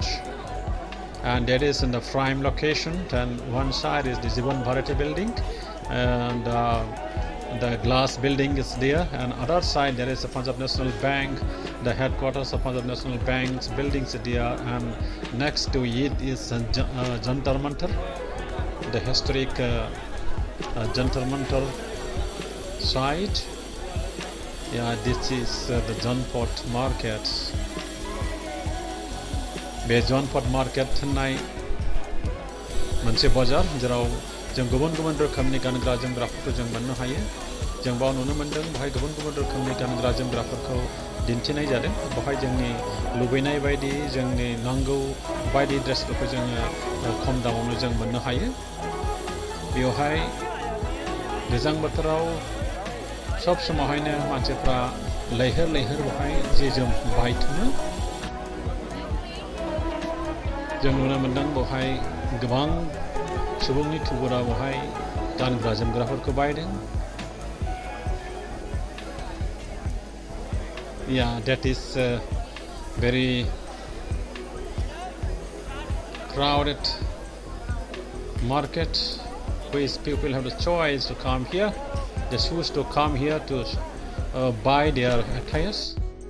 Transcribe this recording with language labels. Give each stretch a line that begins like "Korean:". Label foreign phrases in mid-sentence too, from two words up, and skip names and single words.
English: And that is in the prime location, and one side is the Jivan Bharati building, and the glass building is there, and other side there is the Punjab National Bank, the headquarters of Punjab National Bank's buildings there, and next to it is Jantar Mantar, the historic Jantar Mantar site. Yeah, this is the Janpat market.
Bodo: Be Janpat market thanai मोनसे बाजार जेराव जों गुबुन-गुबुन रोखोमनि गानग्रा जोमग्राफोरखौ जों मोननो हायो. जों बाव नुनो मोनदों बेहाय गुबुन-गुबुन रोखोमनि गानग्रा जोमग्राफोरखौ दिन्थिनाय जादों. बेहाय जोंनि लुबैनाय बायदि जोंनि नांगौ बायदि ड्रेसफोरखौ जोङो खम दामावनो जों मोननो हायो. बेवहाय गोजां बोथोराव सब समावहायनो मानसिफ्रा लैहोर लैहोर बेहाय जि जोम बायथुमो. जों नुनो मोनदों बेहाय गोबां सुबुंनि थुबुरा बेहाय गानग्रा जोमग्राफोरखौ बायदों
English: Yeah, that is very crowded market, which people have the choice to come here. They choose to come here to buy their attires.